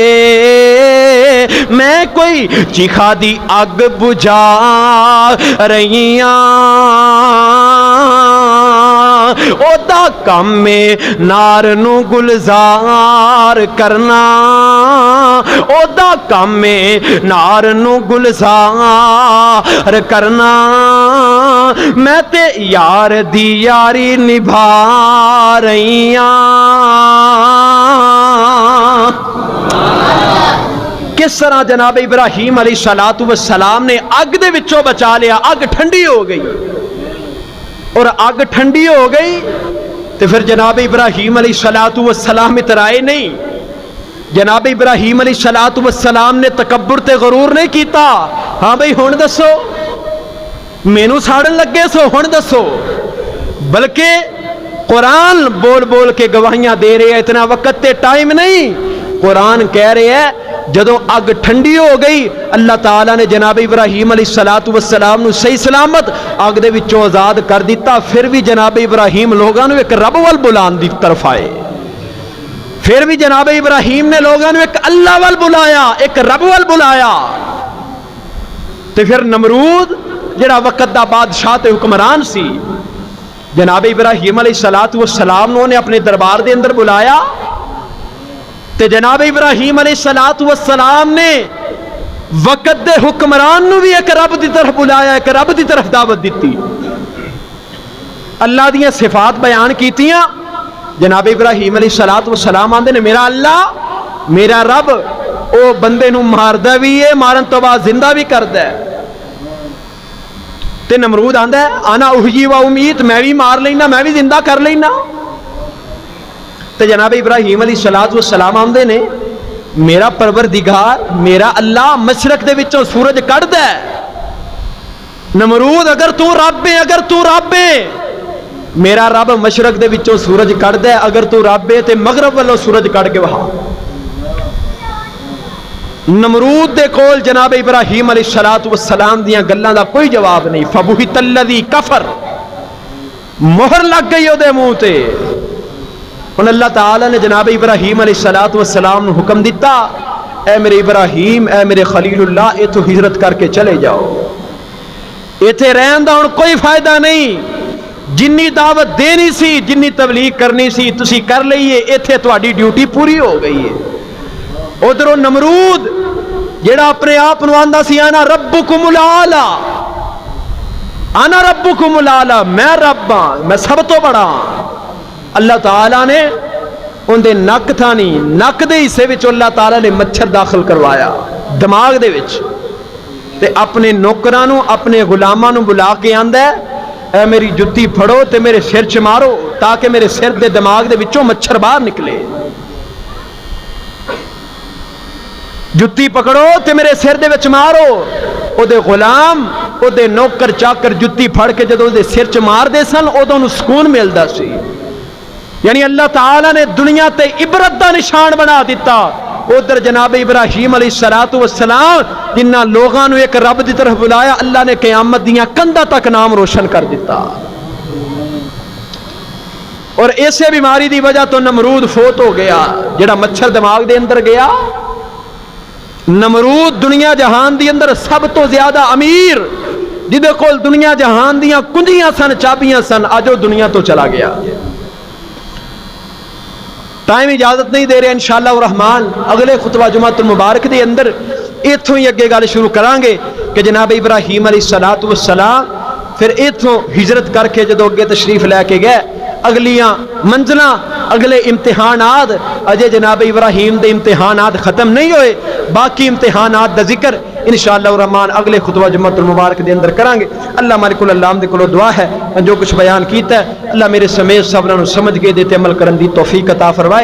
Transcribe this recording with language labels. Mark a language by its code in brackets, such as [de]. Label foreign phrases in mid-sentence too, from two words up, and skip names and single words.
[pa] میں کوئی چیخا دی اگ بجھا رہی او دا کم میں نار نو گلزار کرنا، او دا کم میں نار نو گلزار کرنا، میں تے یار دی یاری نبھا رہی کس طرح جناب ابراہیم علیہ السلام نے اگ دے وچوں بچا لیا، اگ ٹھنڈی ہو گئی، اور اگ ٹھنڈی ہو گئی تو پھر جناب ابراہیم علیہ السلام اترائے نہیں، جناب ابراہیم علیہ السلام نے تکبر تے غرور نہیں کیتا، ہاں بھئی ہن دسو مینوں ساڑن لگے سو ہن دسو، بلکہ قرآن بول بول کے گواہیاں دے رہے ہیں، اتنا وقت تے ٹائم نہیں، قرآن کہہ رہے ہیں جدوں اگ ٹھنڈی ہو گئی اللہ تعالیٰ نے جناب ابراہیم علیہ السلام نو صحیح سلامت اگ دے وچوں آزاد کر دیتا، پھر بھی جناب ابراہیم لوگاں نو ایک رب وال بلان دی طرف آئے، پھر بھی جناب ابراہیم نے لوگاں نو ایک اللہ وال بلایا، ایک رب وال بلایا۔ تے پھر نمرود جڑا وقت دا بادشاہ تے حکمران سی، جناب ابراہیم علیہ السلام نے اپنے دربار دے اندر بلایا، تے جناب ابراہیم علیہ السلام نے وقت دے حکمران نو بھی ایک رب دی طرف بلایا، ایک رب دی طرف دعوت دیتی، اللہ دیاں صفات بیان کیتیاں۔ جناب ابراہیم علیہ السلام آندے نے میرا اللہ میرا رب او بندے نو ماردا بھی ہے، مارن تو بعد زندہ بھی کردا ہے، تے نمرود آندا ہے [ar] انا احیی و امیت، [pa] میں بھی مار لینا میں بھی زندہ کر لینا۔ تے جناب ابراہیم علیہ السلام آندے نے میرا پروردگار میرا اللہ مشرق دے وچوں سورج کڈدا ہے، نمرود اگر تو رب ہے، اگر تو رب ہے، میرا رب مشرق دے وچوں سورج کڈدا ہے، اگر تو رب ہے تے مغرب والوں سورج کڈ کے وہا۔ نمرود دے کول جناب ابراہیم علیہ السلام دیاں گلاں دا کوئی جواب نہیں، [ar] فبہت الذی کفر، [pa] مہر لگ گئی او دے منہ تے۔ ہن اللہ تعالیٰ نے جناب ابراہیم علیہ السلام نو حکم دیتا، اے میرے ابراہیم اے میرے خلیل اللہ ایتھو ہجرت کر کے چلے جاؤ، ایتھے رہن دا ہن کوئی فائدہ نہیں، جنی دعوت دینی سی جنی تبلیغ کرنی سی تسی کر لئیے، ایتھے تہاڈی ڈیوٹی پوری ہو گئی ہے۔ ادھروں نمرود جڑا اپنے آپ نو آندا سی [ar] انا ربکم الاعلی، انا ربکم الاعلی، [pa] میں رب ہاں، میں سب تو بڑا ہاں۔ اللہ تعالیٰ نے ان دے نک تھانی، نک دے حصے وچ اللہ تعالیٰ نے مچھر داخل کروایا دماغ دے وچ، تے اپنے نوکراں نو اپنے غلاماں نو بلا کے آندا ہے اے میری جتی پھڑو تے میرے سر چ مارو تاکہ میرے سر دے دماغ دے وچوں مچھر باہر نکلے، جتی پکڑو تے میرے سر دے وچ مارو۔ او دے غلام او دے نوکر چاکر جتی پھڑ کے جدوں دے سر چ مار دے سن اودوں نو سکون ملدا سی۔ یعنی اللہ تعالیٰ نے دنیا تے عبرت دا نشان بنا دیتا۔ ادھر جناب ابراہیم علیہ السلام جنہ لوگاں نو ایک رب دی طرف بلایا، اللہ نے قیامت دیاں کندھاں تک نام روشن کر دیتا۔ اور ایسے بیماری دی وجہ تو نمرود فوت ہو گیا، جڑا مچھر دماغ دے اندر گیا۔ نمرود دنیا جہان دی اندر سب تو زیادہ امیر، جدے کول دنیا جہان دیاں کنجیاں سن، چابیاں سن، اج وہ دنیا تو چلا گیا۔ ٹائم اجازت نہیں دے رہے، [ar] انشاءاللہ الرحمن [pa] اگلے خطبہ جمعۃ المبارک دے اندر ایتھوں ہی اگے گل شروع کران گے کہ جناب ابراہیم علیہ السلام پھر ایتھوں ہجرت کر کے جدو اگے تشریف لے کے گئے، اگلیاں منزلاں اگلے امتحانات، اجے جناب ابراہیم دے امتحانات ختم نہیں ہوئے، باقی امتحانات دا ذکر [ar] انشاءاللہ الرحمن [pa] اگلے خطبہ جمعۃ المبارک دے اندر کران گے۔ اللہ [ar] مالک العالم [pa] دے کولو دعا ہے جو کچھ بیان کیتا ہے اللہ میرے سمیت سبھاں نوں سمجھ کے دے تے عمل کرن دی توفیق عطا فرمائے۔